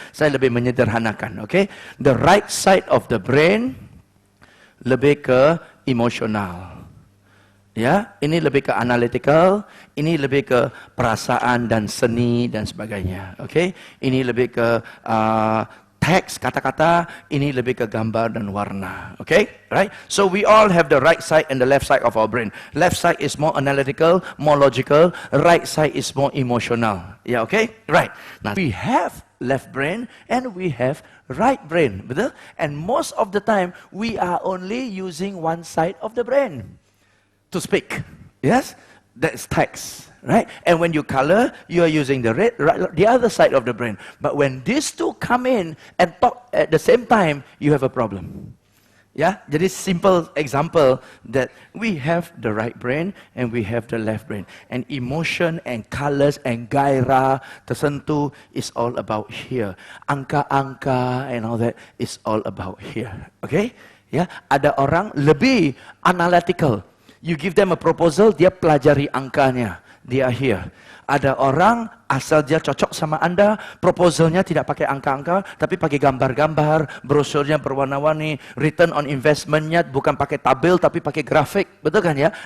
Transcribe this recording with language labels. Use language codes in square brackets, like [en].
[id] Saya lebih menyederhanakan, [en] okay? The right side of the brain [id] lebih ke emosional. Ya, ini lebih ke analytical, ini lebih ke perasaan dan seni dan sebagainya, okay? Ini lebih ke teks, kata-kata, ini lebih ke gambar dan warna. [en] Okay? Right? So we all have the right side and the left side of our brain. Left side is more analytical, more logical. Right side is more emotional. Yeah, okay? Right. Now, we have left brain and we have right brain. [id] Betul? [en] And most of the time, we are only using one side of the brain to speak. Yes? That's text. Right? And when you color, you are using the the other side of the brain. But when these two come in and talk at the same time, you have a problem. [id] Ya, jadi [en] simple example that we have the right brain and we have the left brain. And emotion and colors and [id] gairah tersentuh [en] is all about here. Angka-angka and all that is all about here. Okay? [id] Ya, ada orang lebih analytical. [en] You give them a proposal, [id] dia pelajari angkanya. Dia [en] here. [id] Ada orang asal dia cocok sama Anda, proposalnya tidak pakai angka-angka, tapi pakai gambar-gambar, brosurnya berwarna-warni, return on investmentnya bukan pakai tabel, tapi pakai grafik, betul kan ya?